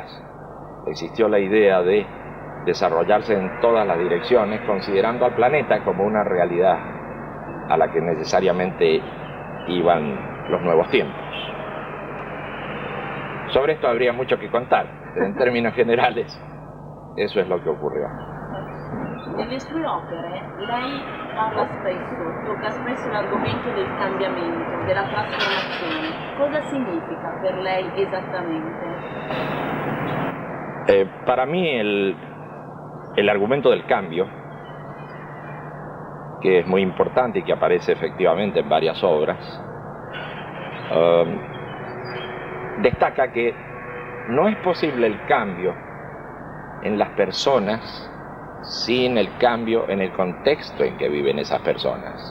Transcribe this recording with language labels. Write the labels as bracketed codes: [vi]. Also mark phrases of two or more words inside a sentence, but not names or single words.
[es] Existió la idea de desarrollarse en todas las direcciones, considerando al planeta como una realidad a la que necesariamente iban los nuevos tiempos. Sobre esto habría mucho que contar, pero en términos generales Eso es lo que ocurrió. [it] Nelle sue opere lei parla spesso, tocca spesso l'argomento del cambiamento, della trasformazione. Cosa significa per lei esattamente? [es] Para mí el argumento del cambio, que es muy importante y que aparece efectivamente en varias obras, destaca que no es posible el cambio en las personas sin el cambio en el contexto en que viven esas personas.